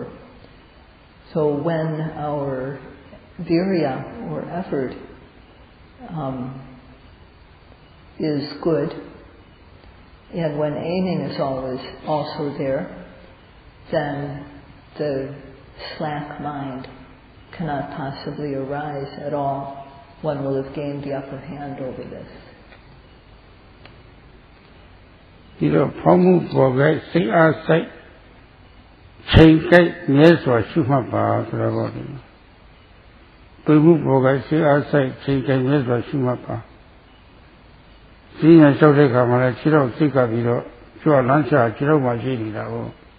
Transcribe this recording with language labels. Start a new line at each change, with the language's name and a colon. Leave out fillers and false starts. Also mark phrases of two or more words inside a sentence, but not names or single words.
English: So when our virya or effort is good, and when aiming is always also there, then the slack mind cannot possibly arise at all. One will have gained the upper hand over this.
Burmese: ဒီတော့ဖောင်းမှုပေါ်ကစိတ်အားစိတ်ချိန်ကြိုက်မြဲစွာရှုမှတ်ပါဆိုတော့ဒီပြမှုပေါ်ကစိတ်အားစိတ်ချိန်ကြိုက်မြဲစွာရှုမှတ်ပါစီရင်လျှောက်တဲ့ခါမှာလည်းခြေတော့စိတ်ကပြီးတော့ကျွတ်လန်းချခြေတော့မှရှိနေတာဟုတ်